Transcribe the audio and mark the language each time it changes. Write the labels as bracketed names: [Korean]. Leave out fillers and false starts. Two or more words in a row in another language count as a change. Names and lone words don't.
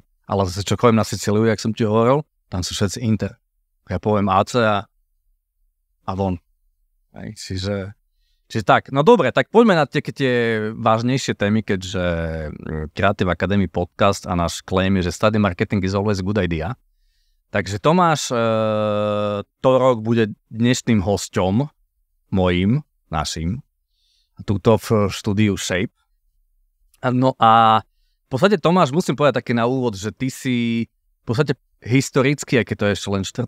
[Slovak] Ale zase čo chodím na Sicíliu, jak som ti hovoril, tam sú všetci Inter. Ja poviem AC a von. Hej. Čiže tak, no dobre, tak poďme na tie vážnejšie témy, keďže Creative Academy podcast a náš claim je, že [English] study marketing is always a good idea. [Slovak] Takže Tomáš Torok bude dnešným hosťom mojím, našim, tuto v štúdiu Shape. No a v podstate Tomáš, musím povedať také na úvod, že ty si v podstate historicky, aj keď to je ešte len 4.